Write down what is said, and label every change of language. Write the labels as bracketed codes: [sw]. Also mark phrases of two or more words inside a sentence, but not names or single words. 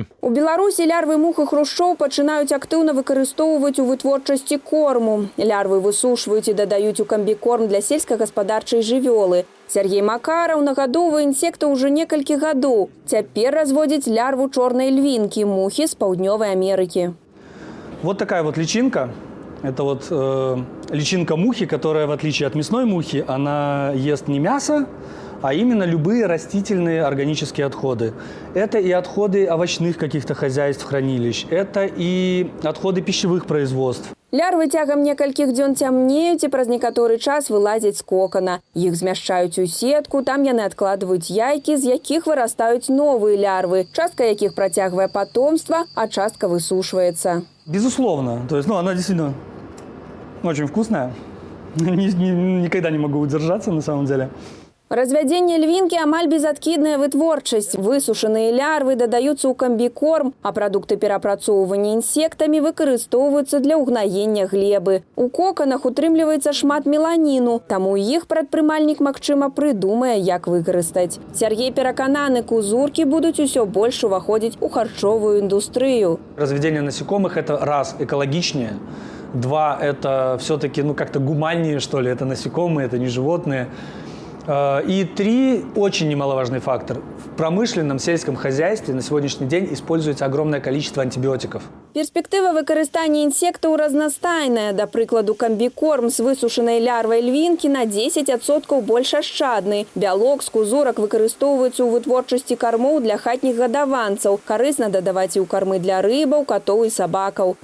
[be] У Беларусі лярвы мух і хрушчоў пачынаюць актыўна выкарыстоўваць у вытворчасці корму. Лярвы высушваюць і дадаюць у камбікорм для сельскагаспадарчай жывёлы. Сергей Макараў нагадоўвае інсекта ўжо некалькі гадоў. Цяпер разводзіць лярву чорнай львінкі, мухі з Паўднёвай Амерыкі. [ru] Вот такая вот личинка. Это вот личинка мухи, которая, в отличие от мясной мухи, она ест не мясо, а именно любые растительные органические отходы. Это и отходы овощных каких-то хозяйств, хранилищ, это и отходы пищевых производств. [be] Лярвы цягам некалькіх дзён цямнеюць і праз некаторы час вылазяць з кокана. Іх змяшчаюць у сетку, там яны адкладваюць яйкі, з якіх вырастаюць новыя лярвы, частка якіх працягвае патомства, а частка высушваецца. [ru] Безусловно. То есть, она действительно очень вкусная. Никогда не могу удержаться на самом деле. [be] Развядзенне львінкі амаль безадкідная вытворчасць. Высушаныя лярвы дадаюцца ў камбікорм, а прадукты перапрацоўвання інсектамі выкарыстоўваюцца для ўгнаення глебы. У коканах утрымліваецца шмат меланіну, таму іх прадпрымальнік, магчыма, прыдумае, як выкарыстаць. Сергей перакананы, кузуркі будуць усё больш уваходзіць у харчовую індустрыю. [ru] Разведение насекомых – это раз, экологичнее. Два, это все-таки как-то гуманнее, что ли. Это насекомые, это не животные. И три, очень немаловажный фактор. В промышленном сельском хозяйстве на сегодняшний день используется огромное количество антибиотиков. [be] Перспектыва выкарыстання інсектаў разнастайная. Да прыкладу, камбікорм з высушанай лярвай львінкі на 10% больш ашчадны. Бялок з кузурак выкарыстоўваецца ў вытворчасці кармоў для хатніх гадаванцаў. Карысна дадаваць і ў кармы для рыбаў, катоў і сабакаў.